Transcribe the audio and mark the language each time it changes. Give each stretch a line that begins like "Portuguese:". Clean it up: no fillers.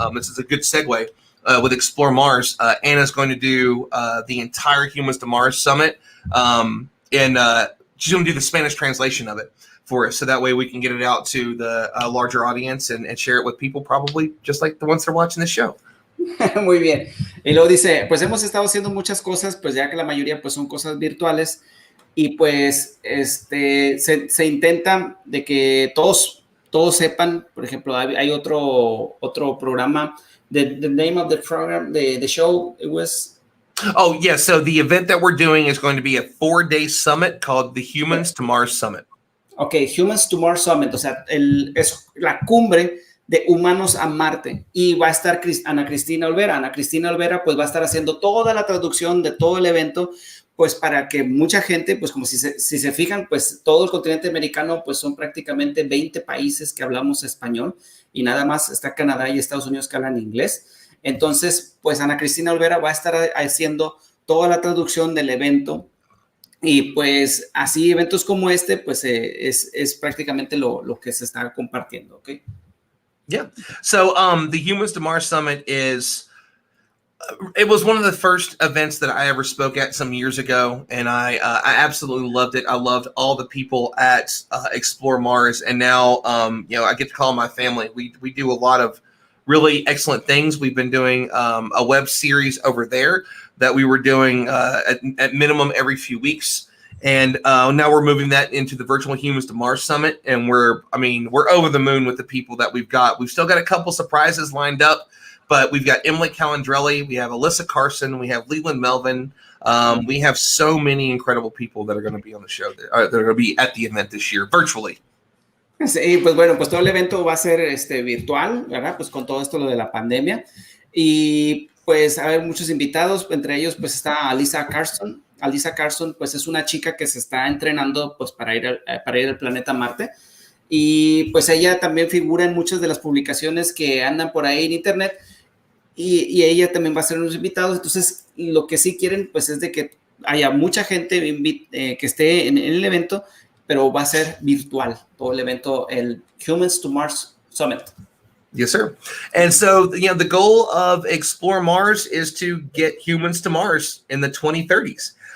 English: This is a good segue with Explore Mars. Anna's going to do the entire Humans to Mars Summit, and she's going to do the Spanish translation of it for us, so that way we can get it out to the larger audience and share it with people, probably just like the ones that are watching this show.
Spanish: Muy bien. Y luego dice, pues hemos estado haciendo muchas cosas, pues ya que la mayoría pues son cosas virtuales y pues se intenta de que todos sepan. Por ejemplo, hay otro programa.
English: The name of the program, the show, it was... Oh, yeah. So the event that we're doing is going to be a 4-day summit called the Humans to Mars Summit.
Spanish: Ok, Humans to Mars Summit, o sea, es la cumbre de humanos a Marte, y va a estar Ana Cristina Olvera. Ana Cristina Olvera pues va a estar haciendo toda la traducción de todo el evento, pues para que mucha gente, pues como si se fijan, pues todo el continente americano, pues son prácticamente 20 países que hablamos español, y nada más está Canadá y Estados Unidos que hablan inglés. Entonces, pues Ana Cristina Olvera va a estar haciendo toda la traducción del evento. Y pues así eventos como este, pues es prácticamente lo que se está compartiendo, ¿ok?
English: Yeah. So the Humans to Mars Summit it was one of the first events that I ever spoke at some years ago, and I absolutely loved it. I loved all the people at Explore Mars, and now you know, I get to call my family. We do a lot of really excellent things. We've been doing a web series over there that we were doing at minimum every few weeks. And now we're moving that into the Virtual Humans to Mars Summit, and we're over the moon with the people that we've got. We've still got a couple surprises lined up, but we've got Emily Calandrelli, we have Alyssa Carson, we have Leland Melvin. We have so many incredible people that are going to be on the show, that are going to be at the event this year, virtually.
Spanish: Sí, pues bueno, pues todo el evento va a ser virtual, ¿verdad? Pues con todo esto lo de la pandemia. Y pues a ver, muchos invitados, entre ellos pues está Alyssa Carson. Alyssa Carson pues es una chica que se está entrenando pues para ir al planeta Marte. Y pues ella también figura en muchas de las publicaciones que andan por ahí en internet. Y ella también va a ser unos invitados. Entonces lo que sí quieren pues es de que haya mucha gente que esté en el evento, pero va a ser virtual todo el evento, el Humans to Mars Summit.
English: Yes, sir. And so, the goal of Explore Mars is to get humans to Mars in the 2030s.